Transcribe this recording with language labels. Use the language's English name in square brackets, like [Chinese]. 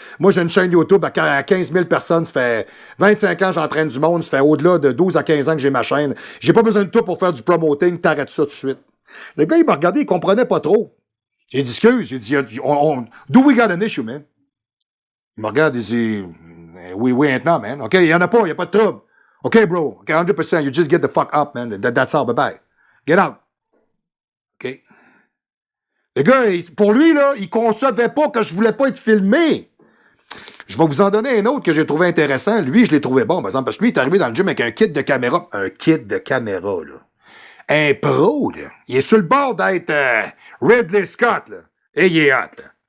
[French] Moi, j'ai une chaîne YouTube à 15 000 personnes, ça fait 25 ans que j'entraîne du monde, ça fait au-delà de 12 à 15 ans que j'ai ma chaîne. J'ai pas besoin de toi pour faire du promoting, t'arrêtes ça tout de suite. Le gars, il m'a regardé, il comprenait pas trop. J'ai dit, excuse, j'ai dit, [English] do we got an issue, man? [French] Il me regarde, il dit, oui, maintenant, man. OK, il y en a pas, il y a pas de trouble. [English] OK, bro, OK, 100%, you just get the fuck up, man. That's all, bye-bye. Get out. OK? [French] Le gars, pour lui, là, il concevait pas que je voulais pas être filmé. Je vais vous en donner un autre que j'ai trouvé intéressant. Lui, je l'ai trouvé bon, par exemple, parce que lui, il est arrivé dans le gym avec un kit de caméra. Un kit de caméra, là. Un pro, là. Il est sur le bord d'être Ridley Scott, là. Et il est hot, là.